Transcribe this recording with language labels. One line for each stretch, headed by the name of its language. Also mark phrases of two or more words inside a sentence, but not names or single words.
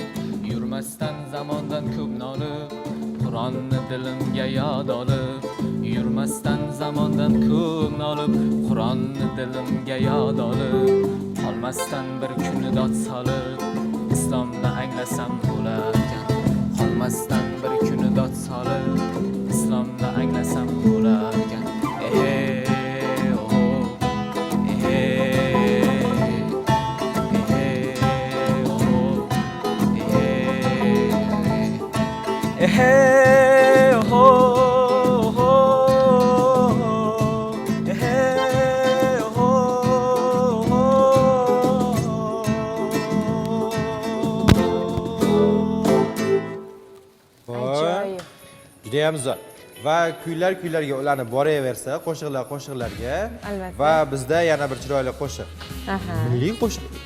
Uzbek: yurmasdan zamondan ko'p nolib, Qur'onni dilimga yod olib, yurmasdan zamondan ko'p nolib, Qur'onni dilimga yod olib, qolmasdan bir kuni dod solib, islomni anglasam bo'larkan, qolmasdan bir kuni dod solib, islomni anglasam bo'larkan. Hey ho ho hey ho ho Ajoyib. Juda ham zo'r. Va kuylarga ulanib boraversa, qo'shiqlarga Albatta. va bizda yana bir chiroyli qo'shiq.